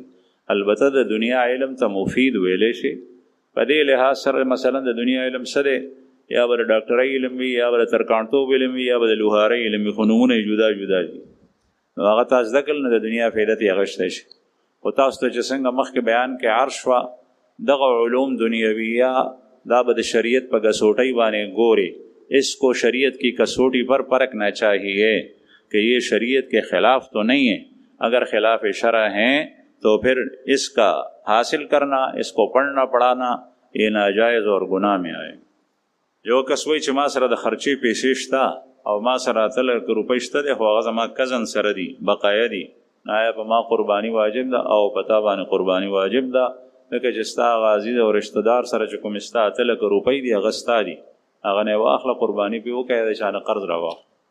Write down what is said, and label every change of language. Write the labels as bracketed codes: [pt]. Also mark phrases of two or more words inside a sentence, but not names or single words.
[ps] البته د دنیا علم ته مفید ویلی شي په دې لحاظ سره، مثلا د دنیا علم څه دی، یا به د ډاکټرۍ علم وي، یا به د ترکاڼتوب علم وي، یا به د لوهارۍ علم وي، خو نومونه یې جدا جدا دي. نو هغه تا زده کړل نو د دنیا فایده ترې اخیستی شي. خو تاسو ته چې څنګه مخکې بیان کې عرض شوه، دغه علوم دنیویه دا به د شریعت په کسوټۍ باندې ګوري. [ur] اس کو شریعت کی کسوٹی پر پرکھنا چاہیے کہ یہ شریعت کے خلاف تو نہیں ہے، اگر خلاف شرع ہیں تو پھر اس کا حاصل کرنا، اس کو پڑھنا پڑھانا یہ ناجائز اور گناہ میں آئے. [ps] یو کس وایي چې ما سره د خرچې پیسې شته او ما سره 3 روپۍ شته دی، خو هغه زما کزن سره دي، بقایا دي، نو آیا په ما قرباني واجب ده او په تا باندې قرباني واجب ده؟ لکه چې ستا غازي او رشته دار سره چې کوم ستا 3 روپۍ دي هغه ستا دي، هغه نه واخله قرباني پې وکړه، د چا نه قرض راواخله.